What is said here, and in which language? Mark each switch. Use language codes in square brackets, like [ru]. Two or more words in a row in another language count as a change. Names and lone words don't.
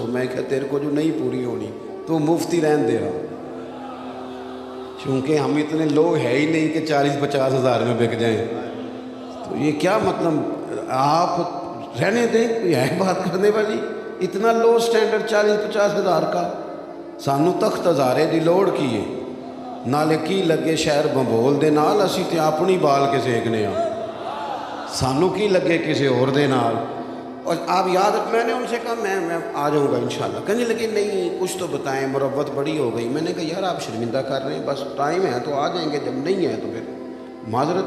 [ur] میں کہا تیرے کو جو نہیں پوری ہونی تو مفتی رہن دے رہا، چونکہ ہم اتنے لوگ ہے ہی نہیں کہ 40-50 ہزار میں بک جائیں۔ تو یہ کیا مطلب، آپ رہنے دیں، کوئی ہے بات کرنے والی؟ اتنا لو سٹینڈرڈ 40-50 ہزار کا، [pa] سانو تخت ہزارے دی لوڑ کی ہے، نالے کی لگے شہر بمبول دے نال، اسی تے اپنی بال کے سیکنے ہاں، سانو کی لگے کسی اور دے نال۔ [ur] اور آپ یاد، میں نے ان سے کہا میں آ جاؤں گا انشاءاللہ۔ کہنے لگے نہیں کچھ تو بتائیں، مروت بڑی ہو گئی۔ میں نے کہا یار آپ شرمندہ کر رہے ہیں، بس ٹائم ہے تو آ جائیں گے، جب نہیں ہے تو پھر معذرت ہے۔